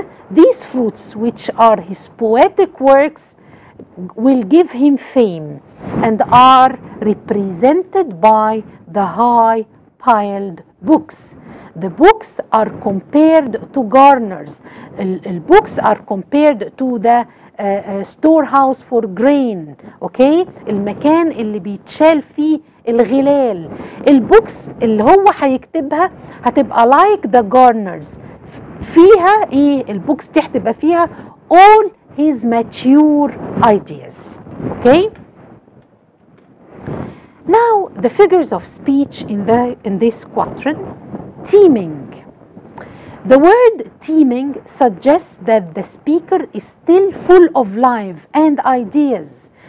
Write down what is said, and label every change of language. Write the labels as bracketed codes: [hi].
[en] These fruits, which are his poetic works, will give him fame and are represented by the high piled books. The books are compared to garners. Books are compared to the storehouse for grain. [ar] Okay, المكان اللي بيتشال فيه الغلال. البوكس اللي هو هيكتبها هتبقى [en] like the garners. [ar] فيها ايه البوكس دي هتبقى فيها [en] all his mature ideas. Okay, now the figures of speech in this quatrain. Teeming. The word teeming suggests that the speaker is still full of life and ideas.